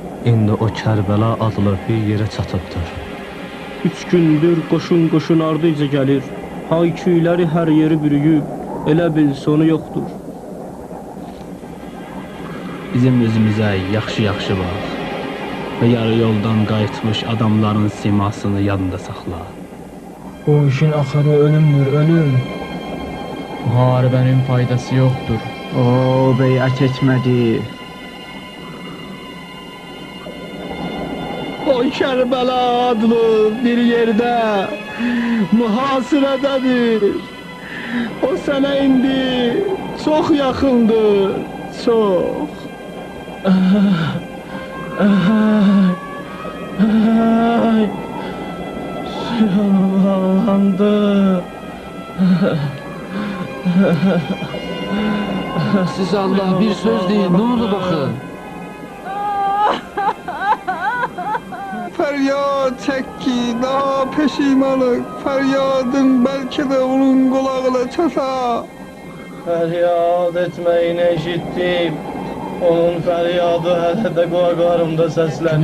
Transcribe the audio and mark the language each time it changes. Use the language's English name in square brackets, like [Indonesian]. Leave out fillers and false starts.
[Azerbaijani] İndi o Kərbəla adlı bir yerə çatıbdır. 3 gündür qoşun ardıyca gəlir. Hayküyləri hər yeri bürüyüb. Elə bil sonu yoxdur. Bizim özümüzə yaxşı bax. Və yarı yoldan qayıtmış adamların simasını yadında saxla. Bu işin axırı ölümdür, ölüm. Müharibənin faydası yoxdur. O beyət etmədi. O Kərbəla adlı bir yerdə mühasirədədir. O sənə indi çox yaxındır, çox. Yaralandı. Siz Allah bir söz deyin, [Turkish] ne oldu bakın? [Azerbaijani] Feryat çək ki, daha peşimanıq. Feryadın bəlkə də onun qulağına çata. Feryat etməyini eşitdim. Onun feryadı hələ də qulaqlarımda səslənir.